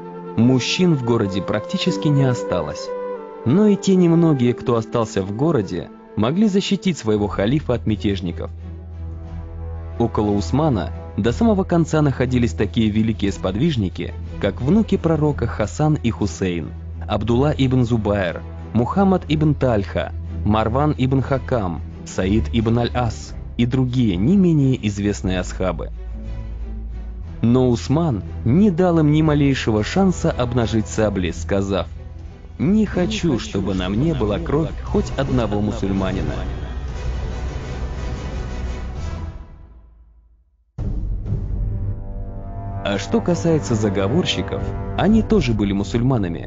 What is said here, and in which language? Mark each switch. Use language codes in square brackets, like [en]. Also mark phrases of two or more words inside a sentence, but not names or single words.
[ru] Мужчин в городе практически не осталось. Но и те немногие, кто остался в городе, могли защитить своего халифа от мятежников. Около Усмана до самого конца находились такие великие сподвижники, как внуки пророка Хасан и Хусейн, Абдулла ибн Зубайр, Мухаммад ибн Тальха, Марван ибн Хакам, Саид ибн Аль-Ас и другие не менее известные асхабы. Но Усман не дал им ни малейшего шанса обнажить сабли, сказав: «Не хочу, чтобы на мне была кровь хоть одного мусульманина». А что касается заговорщиков, они тоже были мусульманами.